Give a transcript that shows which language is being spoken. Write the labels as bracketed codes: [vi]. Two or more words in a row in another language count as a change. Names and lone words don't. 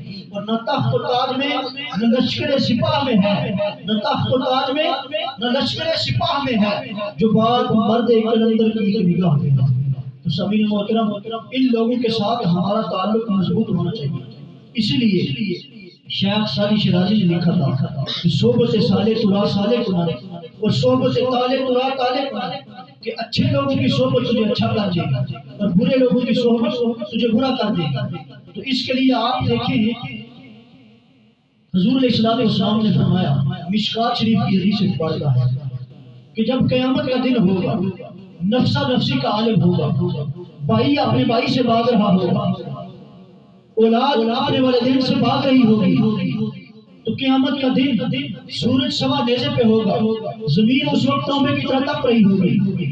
[ur] اور نہ تخت و تاج میں نہ لشکر سپاہ میں ہے، نہ تخت و تاج میں نہ لشکر سپاہ میں ہے، جو بات مرد کلندر کی ایک نگاہ میں ہے۔ تو سامعین محترم، ان لوگوں کے ساتھ ہمارا تعلق مضبوط ہونا چاہیے۔ اسی لیے شیخ سعدی شیرازی نے لکھا تھا کہ [fa] صحبت صالح ترا صالح کنا، [ur] اور [fa] صحبت طالح ترا طالح کنا، [ur] کہ اچھے لوگوں کی صحبت تجھے اچھا کر دے گی اور برے لوگوں کی صحبت تجھے برا کر دے گی۔ تو اس کے لیے آپ دیکھیں حضور علیہ السلام نے فرمایا، مشکات شریف کی حدیث سے پڑھتا ہے کہ جب قیامت کا دن ہوگا، نفسا نفسی کا عالم ہوگا، بھائی اپنے بھائی سے بھاگ رہا ہوگا، اولاد اپنے والدین سے بھاگ رہی ہوگی، تو قیامت کا دن سورج سوا نیزے پہ ہوگا، زمین اس وقت توبے کی طرح تپ رہی ہوگی۔